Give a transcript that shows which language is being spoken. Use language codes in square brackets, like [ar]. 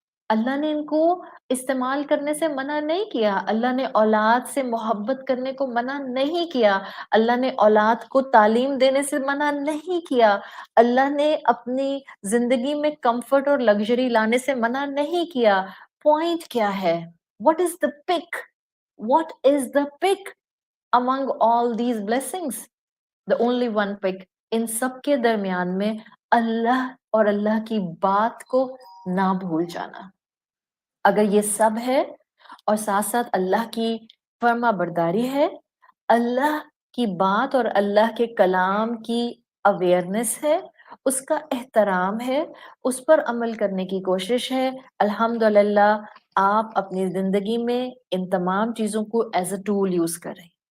[ur] اللہ نے ان کو استعمال کرنے سے منع نہیں کیا، اللہ نے اولاد سے محبت کرنے کو منع نہیں کیا، اللہ نے اولاد کو تعلیم دینے سے منع نہیں کیا، اللہ نے اپنی زندگی میں کمفرٹ اور لگژری لانے سے منع نہیں کیا. پوائنٹ کیا ہے؟ [en] What is the pick? What is the pick among all these blessings? The only one pick. [ur] ان سب کے درمیان میں اللہ اور اللہ کی بات کو نہ بھول جانا. اگر یہ سب ہے اور ساتھ ساتھ اللہ کی فرما برداری ہے، اللہ کی بات اور اللہ کے کلام کی اویئرنس ہے، اس کا احترام ہے، اس پر عمل کرنے کی کوشش ہے، الحمدللہ آپ اپنی زندگی میں ان تمام چیزوں کو [en] as a tool [ur] یوز کریں.